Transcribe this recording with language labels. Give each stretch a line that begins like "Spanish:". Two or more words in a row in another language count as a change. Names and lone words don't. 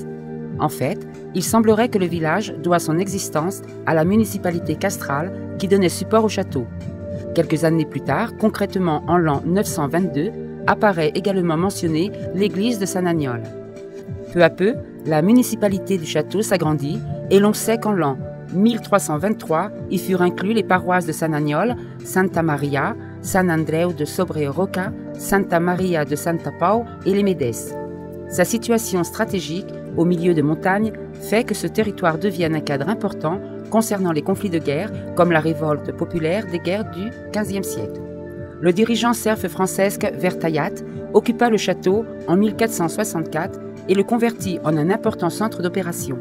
French: En fait, il semblerait que le village doit son existence à la municipalité castrale qui donnait support au château. Quelques années plus tard, concrètement en l'an 922, apparaît également mentionnée l'église de Sant Aniol. Peu à peu, la municipalité du château s'agrandit et l'on sait qu'en l'an 1323, y furent inclus les paroisses de Sant Aniol, Santa Maria, Sant Andreu de Sobreroca, Santa Maria de Santa Pau et les Medes. Sa situation stratégique, au milieu de montagnes, fait que ce territoire devienne un cadre important concernant les conflits de guerre, comme la révolte populaire des guerres du XVe siècle. Le dirigeant serf Francesc Vertallat occupa le château en 1464 et le convertit en un important centre d'opération.